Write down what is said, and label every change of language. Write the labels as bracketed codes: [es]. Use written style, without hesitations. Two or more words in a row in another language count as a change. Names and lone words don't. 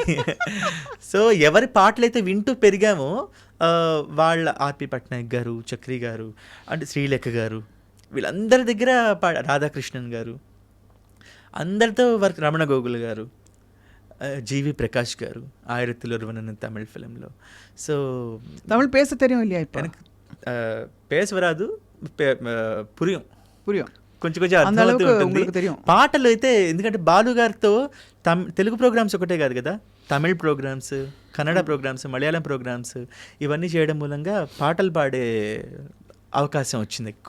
[te] సో ఎవరి పాటలైతే వింటూ పెరిగామో వాళ్ళ ఆర్పి పట్నాయక్ గారు, చక్రి గారు, అంటే శ్రీలేఖ గారు, వీళ్ళందరి దగ్గర రాధాకృష్ణన్ గారు, అందరితో వర్క్, రమణ గోగుల్ గారు, జీవి ప్రకాష్ గారు, ఆయిరத்தில் ஒருவன் తమిళ్ ఫిలింలో. సో [ta] తమిళ్ பேச தெரியும் இல்லையா இப்போ? எனக்கு பேச வராது, పురియం புரியும் [te] కొంచెం కొంచెం అర్థమవుతూ ఉంటుంది. పాటలు అయితే ఎందుకంటే బాలు గారితో తెలుగు ప్రోగ్రామ్స్ ఒకటే కాదు కదా, తమిళ్ ప్రోగ్రామ్స్, కన్నడ ప్రోగ్రామ్స్, మలయాళం ప్రోగ్రామ్స్ ఇవన్నీ చేయడం మూలంగా పాటలు పాడే అవకాశం వచ్చింది ఎక్కువ.